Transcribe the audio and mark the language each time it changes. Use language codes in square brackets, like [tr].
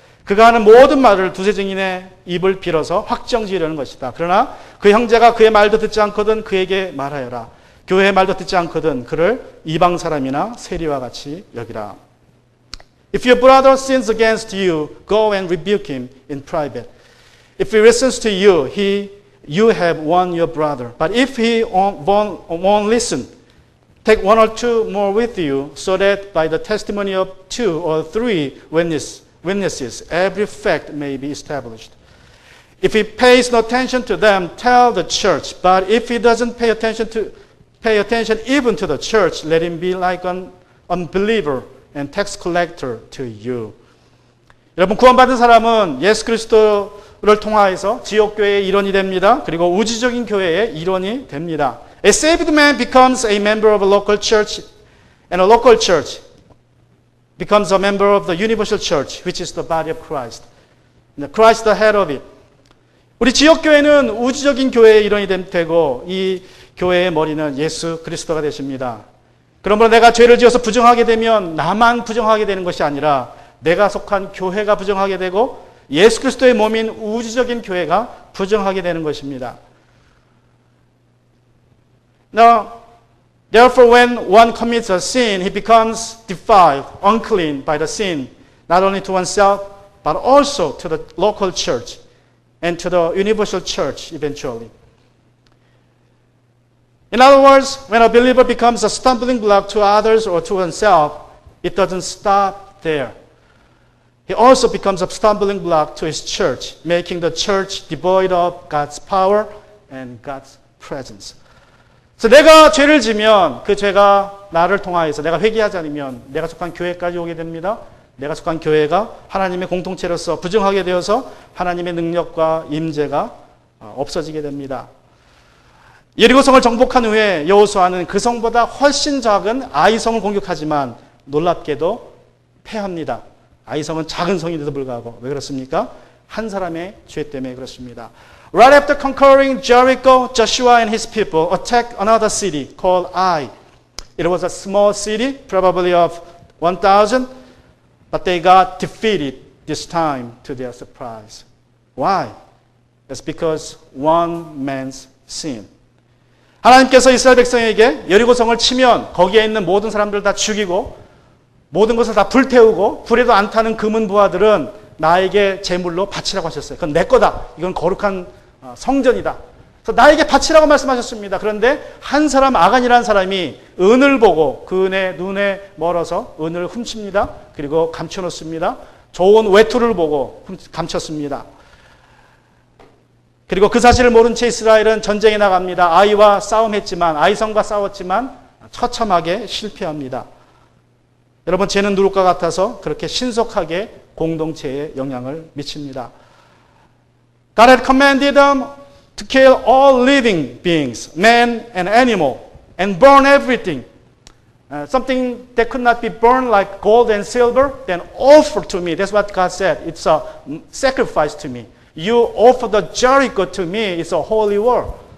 [ko] 그가 하는 모든 말을 두세 증인의 입을 빌어서 확정지으려는 것이다. 그러나 그 형제가 그의 말도 듣지 않거든 그에게 말하여라. 교회의 말도 듣지 않거든 그를 이방 사람이나 세리와 같이 여기라. [en] If your brother sins against you, go and rebuke him in private. If he listens to you, you have won your brother. But if he won't listen, take one or two more with you, so that by the testimony of 2 or 3 witnesses, every fact may be established. If he pays no attention to them, tell the church. But if he doesn't pay attention even to the church, let him be like an unbeliever and tax collector to you. [ko] 여러분, 구원받은 사람은 예수 그리스도를 통하여서 지옥교회의 일원이 됩니다. 그리고 우주적인 교회의 일원이 됩니다. [en] A saved man becomes a member of a local church, and a local church becomes a member of the universal church, which is the body of Christ. Christ the head of it. [ko] 우리 지역교회는 우주적인 교회의 일원이 되고 이 교회의 머리는 예수 그리스도가 되십니다. 그러므로 내가 죄를 지어서 부정하게 되면 나만 부정하게 되는 것이 아니라 내가 속한 교회가 부정하게 되고 예수 그리스도의 몸인 우주적인 교회가 부정하게 되는 것입니다. [en] Now, therefore, when one commits a sin, he becomes defiled, unclean by the sin, not only to oneself, but also to the local church and to the universal church eventually. In other words, when a believer becomes a stumbling block to others or to oneself, it doesn't stop there. He also becomes a stumbling block to his church, making the church devoid of God's power and God's presence. [ko] 그래서 내가 죄를 지면 그 죄가 나를 통하여서 내가 회개하지 않으면 내가 속한 교회까지 오게 됩니다. 내가 속한 교회가 하나님의 공동체로서 부정하게 되어서 하나님의 능력과 임재가 없어지게 됩니다. 예리고성을 정복한 후에 여호수아는 그 성보다 훨씬 작은 아이성을 공격하지만 놀랍게도 패합니다. 아이성은 작은 성인데도 불구하고. 왜 그렇습니까? 한 사람의 죄 때문에 그렇습니다. [en] Right after conquering Jericho, Joshua and his people attacked another city called Ai. It was a small city, probably of 1,000, but they got defeated this time to their surprise. Why? It's because one man's sin. [ko] 하나님께서 이스라엘 백성에게 여리고성을 치면 거기에 있는 모든 사람들 다 죽이고 모든 것을 다 불태우고 불에도 안 타는 금은 부하들은 나에게 제물로 바치라고 하셨어요. 그건 내 거다. 이건 거룩한 성전이다. 그래서 나에게 바치라고 말씀하셨습니다. 그런데 한 사람 아간이라는 사람이 은을 보고 그의 눈에 멀어서 은을 훔칩니다. 그리고 감춰놓습니다. 좋은 외투를 보고 감췄습니다. 그리고 그 사실을 모른 채 이스라엘은 전쟁에 나갑니다. 아이와 싸움했지만 아이성과 싸웠지만 처참하게 실패합니다. 여러분, 죄는 누울 것 같아서 그렇게 신속하게 공동체에 영향을 미칩니다. [en] God had commanded them to kill all living beings, man and animal, and burn everything. Something that could not be burned like gold and silver, then offer to me. That's what God said. It's a sacrifice to me. You offer the Jericho to me. It's a holy war.